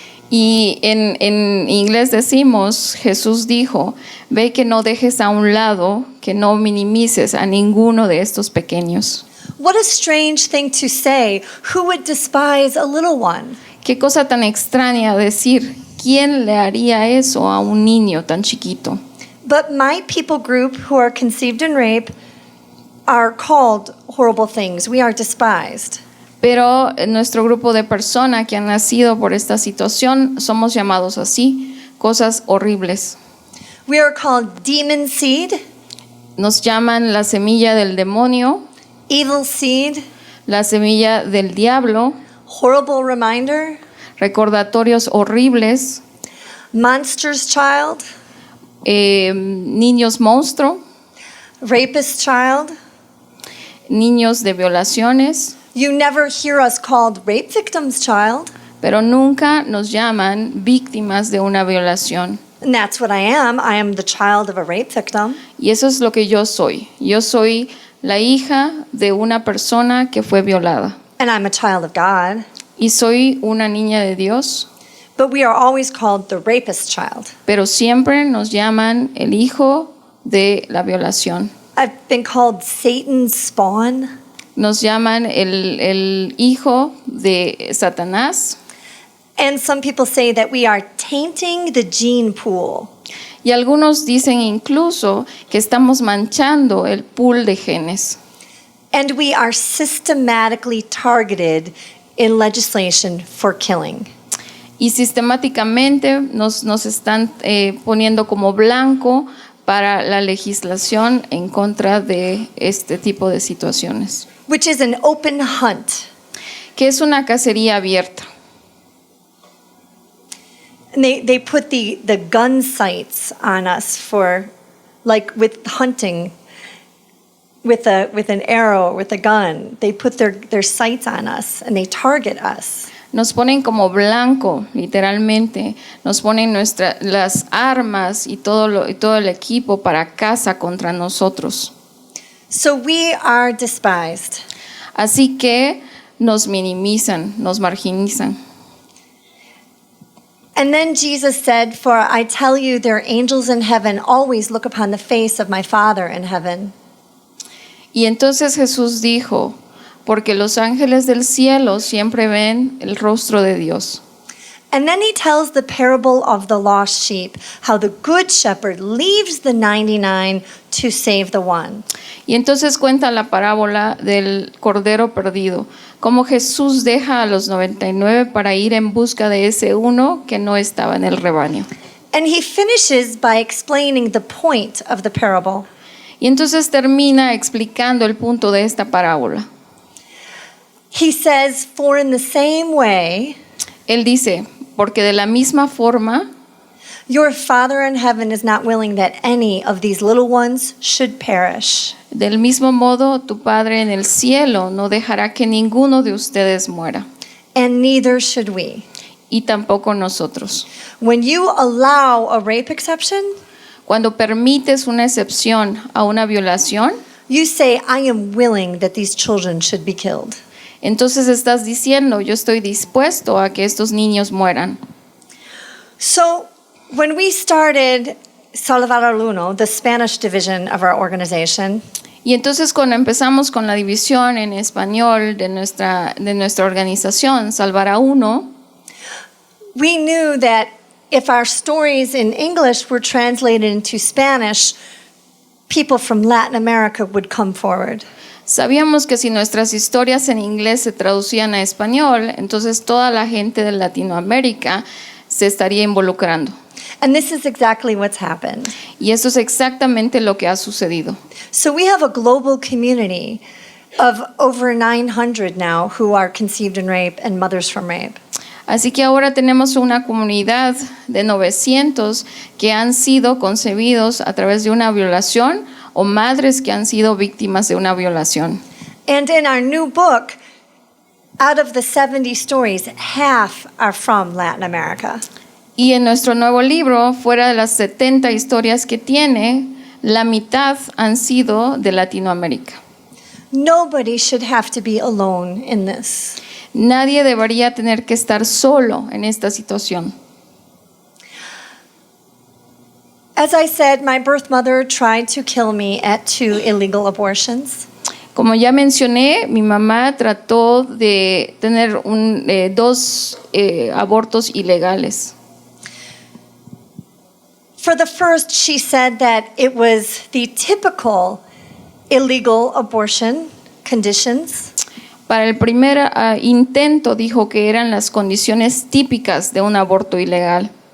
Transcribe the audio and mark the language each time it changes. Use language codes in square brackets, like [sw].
[es] Y en inglés decimos, Jesús dijo, ve que no dejes a un lado, que no minimices a ninguno de estos pequeños. [en] What a strange thing to say. Who would despise a little one? [es] Qué cosa tan extraña decir, ¿quién le haría eso a un niño tan chiquito? [en] But my people group who are conceived in rape are called horrible things. We are despised. [es] Pero en nuestro grupo de personas que han nacido por esta situación somos llamados así, cosas horribles. [en] We are called demon seed, [es] Nos llaman la semilla del demonio, [en] evil seed, [es] la semilla del diablo, [en] horrible reminder, [es] recordatorios horribles, [en] monster's child, [es] niños monstruo, [en] rapist child. [es] niños de violaciones, [en] You never hear us called rape victims child. [es] pero nunca nos llaman víctimas de una violación. [en] And that's what I am. I am the child of a rape victim. [es] Y eso es lo que yo soy. Yo soy la hija de una persona que fue violada. [en] And I'm a child of God. [es] Y soy una niña de Dios, [en] But we are always called the rapist child. [es] pero siempre nos llaman el hijo de la violación. [en] I've been called Satan's spawn. [es] Nos llaman el hijo de Satanás. [en] And some people say that we are tainting the gene pool. [es] Y algunos dicen incluso que estamos manchando el pool de genes. [en] And we are systematically targeted in legislation for killing. [es] Y sistemáticamente nos están poniendo como blanco para la legislación en contra de este tipo de situaciones. [en] Which is an open hunt. [es] Que es una cacería abierta. [en] And they put the gun sights on us for, like with hunting, with an arrow, with a gun. They put their sights on us and they target us. [es] Nos ponen como blanco, literalmente. Nos ponen las armas y todo el equipo para caza contra nosotros. [en] So we are despised. [es] Así que nos minimizan, nos marginizan. [en] And then Jesus said, "For I tell you, their angels in heaven always look upon the face of my Father in heaven." [es] Y entonces Jesús dijo, porque los ángeles del cielo siempre ven el rostro de Dios. [en] And then he tells the parable of the lost sheep, how the good shepherd leaves the 99 to save the one. [es] Y entonces cuenta la parábola del cordero perdido, cómo Jesús deja a los 99 para ir en busca de ese uno que no estaba en el rebaño. [en] And he finishes by explaining the point of the parable. [es] Y entonces termina explicando el punto de esta parábola. [en] He says, "For in the same way, [es] Él dice, porque de la misma forma, [en] your Father in heaven is not willing that any of these little ones should perish." [es] del mismo modo tu Padre en el cielo no dejará que ninguno de ustedes muera, [en] And neither should we. [es] y tampoco nosotros. [en] When you allow a rape exception, [es] Cuando permites una excepción a una violación, [en] you say, "I am willing that these children should be killed." [es] entonces estás diciendo, yo estoy dispuesto a que estos niños mueran. [en] So, when we started Salvar al Uno, the Spanish division of our organization, [es] Y entonces cuando empezamos con la división en español de nuestra organización, Salvar a Uno, [en] we knew that if our stories in English were translated into Spanish, people from Latin America would come forward. [es] sabíamos que si nuestras historias en inglés se traducían a español, entonces toda la gente de Latinoamérica se estaría involucrando. [en] And this is exactly what's happened. [es] Y eso es exactamente lo que ha sucedido. [en] So we have a global community of over 900 now who are conceived in rape and mothers from rape. [es] Así que ahora tenemos una comunidad de 900 que han sido concebidos a través de una violación o madres que han sido víctimas de una violación. [en] And in our new book, out of the 70 stories, half are from Latin America. [es] Y en nuestro nuevo libro, fuera de las 70 historias que tiene, la mitad han sido de Latinoamérica. [en] Nobody should have to be alone in this. [es] Nadie debería tener que estar solo en esta situación. [en] As I said, my birth mother tried to kill me at 2 illegal abortions. [es] Como ya mencioné, mi mamá trató de tener dos abortos ilegales. [en] For the first, she said that it was the typical illegal abortion conditions. [es] Para el primer intento dijo que eran las condiciones típicas de un aborto ilegal.